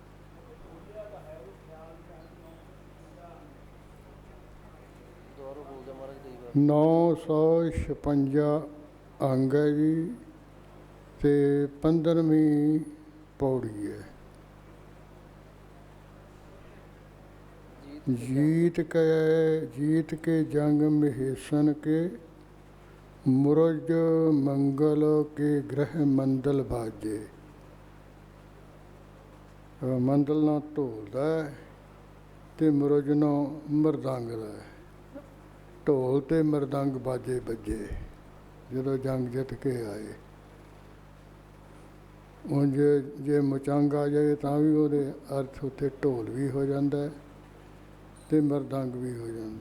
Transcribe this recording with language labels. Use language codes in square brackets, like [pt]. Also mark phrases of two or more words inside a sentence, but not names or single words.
[pa] ਦੁਆਰਾ ਬੋਲਦੇ ਮਹਾਰਾਜ ਕਈ ਵਾਰ। 956 ਅੰਗ ਹੈ ਜੀ ਤੇ 15ਵੀਂ ਪੌੜੀ ਹੈ। ਜੀਤ [bra] जीत के जंग महेशन के मुरज मंगल के ग्रह मंडल बाजे। [pa] ਮੰਡਲ ਨਾਲ ਢੋਲ ਦਾ ਅਤੇ ਮੁਰਜ ਨਾਲ ਮਰਦੰਗ ਦਾ। ਢੋਲ ਅਤੇ ਮਰਦੰਗ ਬਾਜੇ ਵੱਜੇ ਜਦੋਂ ਜੰਗ ਜਿੱਤ ਕੇ ਆਏ। ਉਂਝ ਜੇ ਮੁਚੰਗ ਆ ਜਾਏ ਤਾਂ ਵੀ ਉਹਦੇ ਅਰਥ ਉੱਤੇ ਢੋਲ ਵੀ ਹੋ ਜਾਂਦਾ ਅਤੇ ਮਰਦੰਗ ਵੀ ਹੋ ਜਾਂਦਾ।